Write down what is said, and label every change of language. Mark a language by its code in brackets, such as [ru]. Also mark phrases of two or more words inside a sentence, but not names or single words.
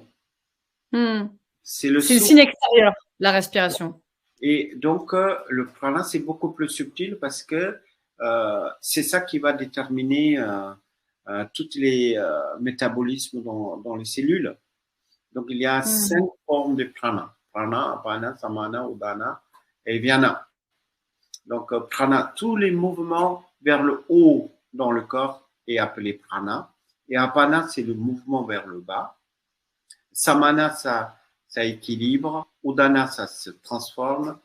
[fr] C'est le signe extérieur, la respiration. Et donc, le prana, c'est beaucoup plus subtil parce que c'est ça qui va déterminer tous les métabolismes dans les cellules. Donc, il y a 5 formes de prana. Prana, apana, samana, udana et vyana. Donc, prana, tous les mouvements vers le haut dans le corps est appelé prana. Et apana, c'est le mouvement vers le bas. Samana, ça équilibre. Udana, ça se transforme.